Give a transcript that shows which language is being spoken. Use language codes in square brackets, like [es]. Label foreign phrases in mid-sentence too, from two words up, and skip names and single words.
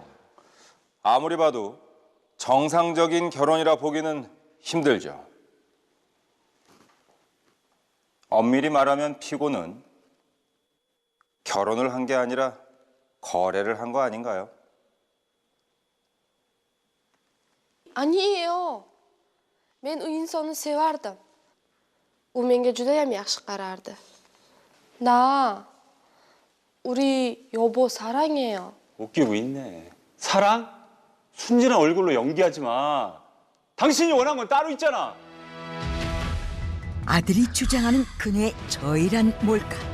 [ko] 아무리 봐도 정상적인 결혼이라 보기는 힘들죠. 엄밀히 말하면 피고는 결혼을 한 게 아니라 거래를 한 거 아닌가요? 아니에요. [uz] Men u insonni sevardim. U menga judayam yaxshi qarardi. [ko] 나 우리 여보 사랑해요. 웃기고 있네. 사랑? 순진한 얼굴로 연기하지 마. 당신이 원한 건 따로 있잖아. 아들이 주장하는 그녀의 저일한 뭘까?